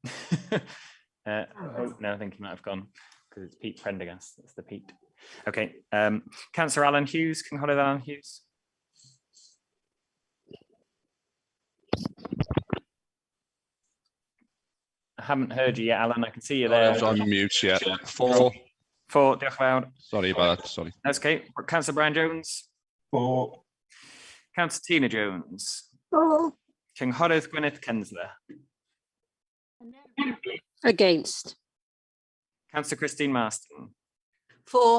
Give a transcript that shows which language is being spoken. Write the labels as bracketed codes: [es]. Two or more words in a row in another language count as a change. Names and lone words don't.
[en] Oh, no, I think he might have gone because it's Pete Prendergast. That's the Pete. Okay. Councillor Alan Hughes. Can I hold Alan Hughes? I haven't heard you yet, Alan. I can see you there. I was on mute, yeah. For. [cy] Diolch yn fawr. [en] Sorry about that, sorry. That's okay. Councillor Brian Jones. For. Councillor Tina Jones. For. Cynghorydd Gwyneth Kensler. Against. Councillor Christine Marston. For.